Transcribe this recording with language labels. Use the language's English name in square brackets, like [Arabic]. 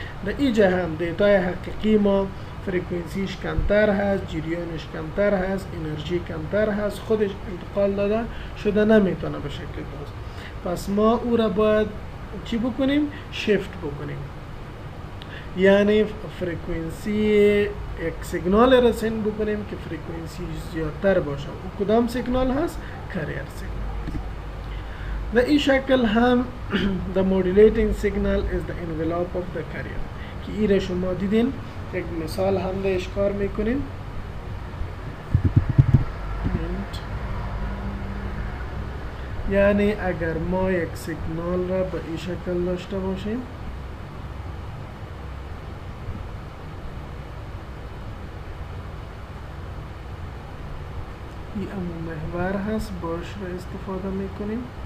[Persian] در اینجا هم دیتای حقیقی ما فرکانسیش کمتر هست، جریانش کمتر هست، انرژی کمتر هست، خودش انتقال داده شده نمیتونه به شکل درست. پس ما او را باید چی بکنیم؟ شیفت بکنیم، یعنی فرکانسی یک سیگنال رسین بکنیم که فرکانسی زیادتر باشه. و کدام سیگنال هست؟ کریر سیگنال. در این شکل هم [English] the modulating signal is the envelope of the carrier [Persian] که ایره شما دیدین. یک مثال هم دهش کار میکنیم. یعنی اگر ما یک سیگنال را به این شکل داشته باشیم، این امو محور هست، باش را استفاده میکنیم.